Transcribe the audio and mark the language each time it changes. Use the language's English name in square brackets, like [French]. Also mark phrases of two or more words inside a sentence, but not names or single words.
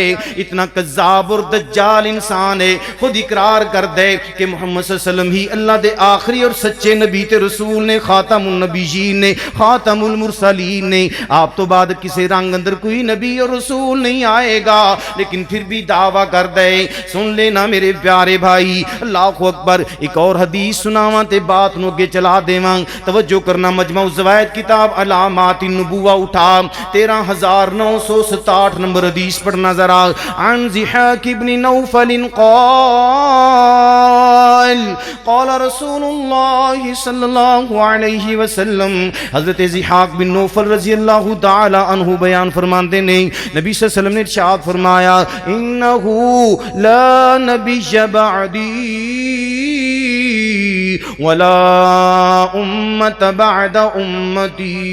[Punjabi] اتنا کذاب اور دجال انسان ہے، خود اقرار کر دے کہ محمد [Arabic] صلی اللہ علیہ وسلم [Punjabi] ہی اللہ دے آخری اور سچے نبی تے رسول نے، [Arabic] خاتم النبیین [Punjabi] نے، [Arabic] خاتم المرسلین [Punjabi] نے۔ آپ تو بعد کسی رنگ اندر کوئی نبی اور رسول نہیں آئے گا، لیکن پھر بھی دعویٰ کر دے۔ سن لینا میرے پیارے بھائی، [Arabic] اللہ اکبر۔ [Punjabi] ایک اور حدیث سناواں تے بات نو اگے چلا دیواں، توجہ کرنا۔ مجمع الزوائد کتاب علامات النبوہ اٹھا 13967 نمبر حدیث پڑھنا ذرا۔ [Arabic] عن ضحاک بن نوفل قال قال رسول اللہ صلی اللہ علیہ وسلم، [Punjabi] حضرت ضحاک بن نوفل [Arabic] رضی اللہ تعالی عنہ [Punjabi] بیان فرماندے نے، نبی [Arabic] صلی اللہ علیہ وسلم [Punjabi] نے ارشاد فرمایا، [Arabic] انہو لا نبی بعدی ولا امت بعد امتی۔